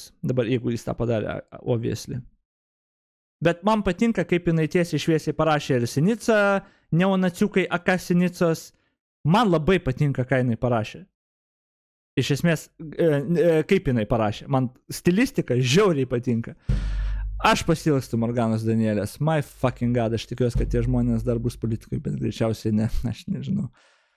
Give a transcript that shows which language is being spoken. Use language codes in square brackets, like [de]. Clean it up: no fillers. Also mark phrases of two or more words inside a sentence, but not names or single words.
[lt] Dabar, jeigu jis tą padarė, obviously. Bet man patinka, kaip jinai tiesiai šviesiai parašė ir Sinica, neonaciukai, akasinicos. Man labai patinka, ką jinai parašė. Iš esmės, kaip jinai parašė. Man stilistika žiauriai patinka. Aš pasilgstu Morganos Danielės. [en] My fucking god, [lt] aš tikiuosi, kad tie žmonės dar bus politikai, bet greičiausiai ne, aš nežinau.